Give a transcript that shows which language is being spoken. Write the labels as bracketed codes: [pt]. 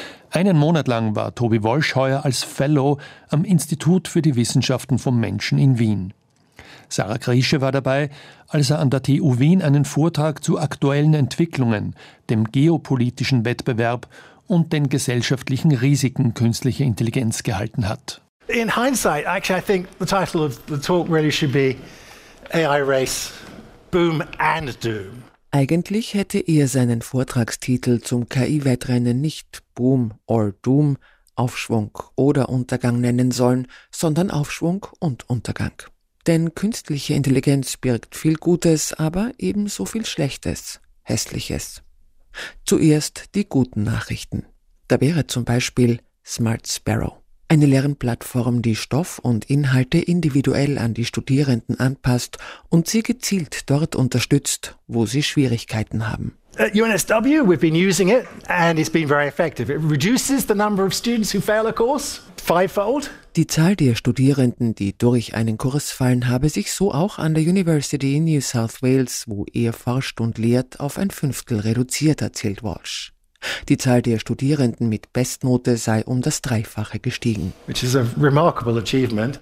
[de] Einen Monat lang war Toby Walsh heuer als Fellow am Institut für die Wissenschaften vom Menschen in Wien. Sarah Grische war dabei, als er an der TU Wien einen Vortrag zu aktuellen Entwicklungen, dem geopolitischen Wettbewerb und den gesellschaftlichen Risiken künstlicher Intelligenz gehalten hat. [en] In hindsight, actually, I think the title of the talk really should be AI Race, Boom and Doom. [de] Eigentlich hätte er seinen Vortragstitel zum KI-Wettrennen nicht Boom or Doom, Aufschwung oder Untergang nennen sollen, sondern Aufschwung und Untergang. Denn künstliche Intelligenz birgt viel Gutes, aber ebenso viel Schlechtes, Hässliches. Zuerst die guten Nachrichten. Da wäre zum Beispiel Smart Sparrow, eine Lernplattform, die Stoff und Inhalte individuell an die Studierenden anpasst und sie gezielt dort unterstützt, wo sie Schwierigkeiten haben. [en] At UNSW, we've been using it and it's been very effective. It reduces the number of students who fail a course fivefold. [de] Die Zahl der Studierenden, die durch einen Kurs fallen, habe sich so auch an der University in New South Wales, wo er forscht und lehrt, auf ein Fünftel reduziert, erzählt Walsh. Die Zahl der Studierenden mit Bestnote sei um das Dreifache gestiegen. [en] Which is a remarkable achievement.